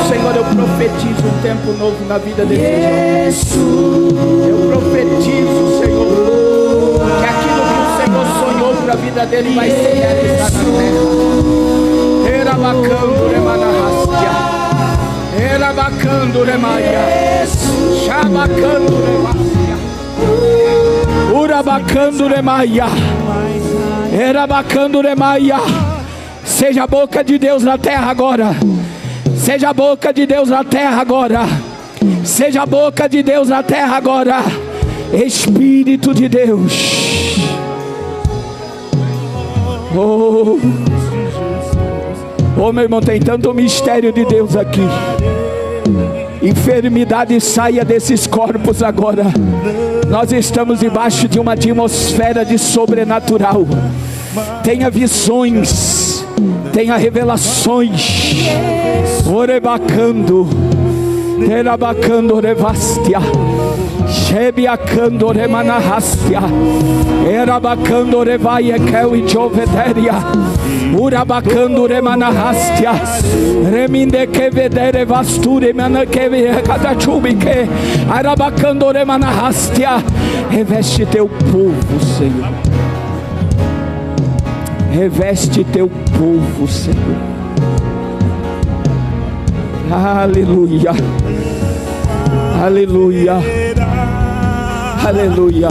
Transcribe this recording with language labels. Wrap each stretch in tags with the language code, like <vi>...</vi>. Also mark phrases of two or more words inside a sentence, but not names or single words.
<pt>Senhor, eu profetizo um tempo novo na vida desse jovem. Eu profetizo, Senhor, que aquilo que o Senhor sonhou para a vida dele vai ser realizado na terra. Era bacana, remanahastia. Era bacana, remaia. Chabacando, remaia. Urabacando, remaia. Era bacana, remaia. Seja a boca de Deus na terra agora. Seja a boca de Deus na terra agora. Seja a boca de Deus na terra agora. Espírito de Deus. Oh, meu irmão, tem tanto mistério de Deus aqui. Enfermidade saia desses corpos agora. Nós estamos debaixo de uma atmosfera de sobrenatural. Tenha visões, tenha revelações. Orebacando, terabacando, revastia. Shebiacando, remanahastia. Erabacando, revaia, kel e jovederia. Urabacando, remanahastia. Reminde que vedere vasture, manakeve, catachubike. Arabacando, remanahastia. Reveste teu povo, Senhor. Reveste teu povo, Senhor. Aleluia. Aleluia. Aleluia.</pt>